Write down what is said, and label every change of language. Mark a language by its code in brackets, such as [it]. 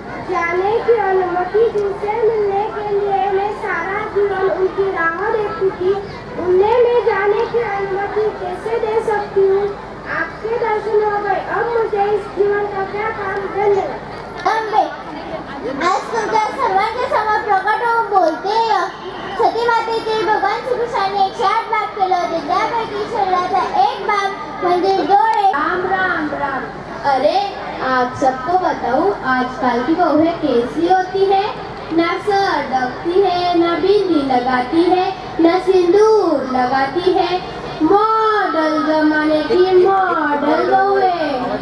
[hi] जाने की अनुमति जिनसे मिलने के लिए मैं सारा जीवन उनकी राह देखती थी, उन्हें मैं जाने की अनुमति कैसे दे सकती हूँ? आपके दर्शन हो गए, अब मुझे इस जीवन का क्या काम करने? [mr] आज तुमच्या सर्वांच्या समोर प्रकट होऊन बोलते। सती मातेचे भगवान श्रीकृष्णाने 108 भाग केले होते, त्यापैकी शरीराचा एक भाग म्हणजे डोळे। [hi] राम राम राम। अरे आप सबको बताऊं, आजकल की बहुएं कैसी होती है? न सर ढकती है, न बिंदी लगाती है, न सिंदूर लगाती है। मॉडल जमाने की मॉडल बहुएं।